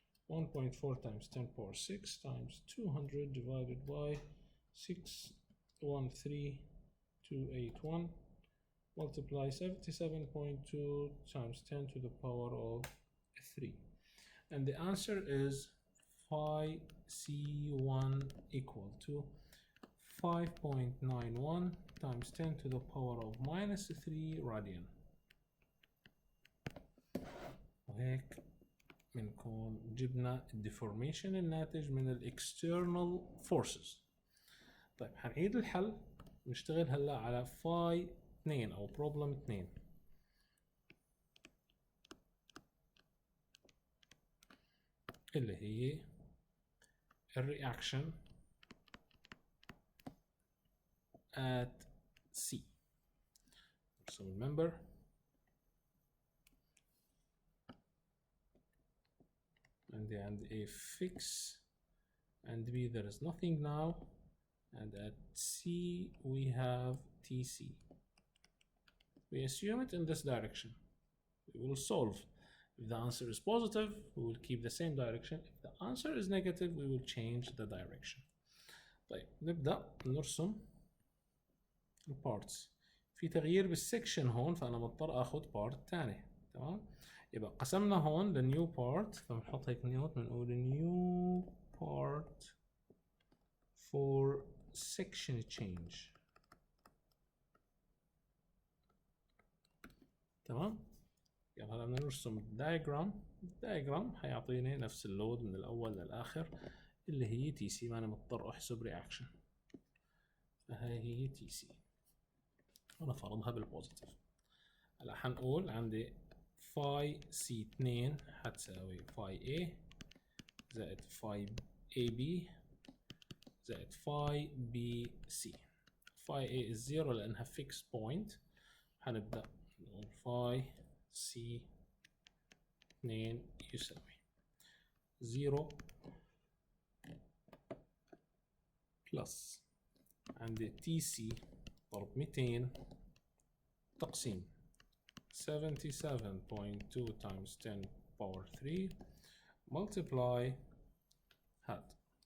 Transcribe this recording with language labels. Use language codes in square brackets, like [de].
[en] 1.4 times 10 power 6 times 200 divided by 613281 multiply 77.2 times 10 to the power of 3 and the answer is phi C1 equal to 5.91 times 10 to the power of minus 3 radian. [ar] وهيك بنكون جبنا الديفورميشن الناتج من الاكسترنال فورسز. طيب هنعيد الحل نشتغل هلا على phi 2 او [en] problem 2. [ar] اللي هي الرياكشن at C. نرسم الممبر. [en] عند A fix and B there is nothing now, and at C we have TC. We assume it in this direction. We will solve. If the answer is positive, we will keep the same direction. If the answer is negative, we will change the direction. [ar] طيب نبدأ نرسم البارتس. في تغيير بالسكشن هون، فأنا مضطر آخذ بارت تاني. تمام؟ يبقى قسمنا هون لنيو بارت، فبنحط هيك نيوت، بنقول نيو بارت [en] for section change. [ar] تمام؟ يعني هلا بدنا نرسم الدايجرام حيعطيني نفس اللود من الأول للآخر اللي هي تي سي، ما أنا مضطر أحسب رياكشن. فهي هي تي سي، أنا فرضها بالبوزيتيف. هلا حنقول عندي فاي سي 2 حتساوي فاي A زائد فاي AB زائد فاي BC. [en] Phi A is 0 لأنها fixed point. [ar] حنبدأ نقول فاي سي 2 يساوي 0 بلس عندي تي سي ضرب 200 تقسيم 77.2 [en] times 10 power 3 multiply [ar] هاد.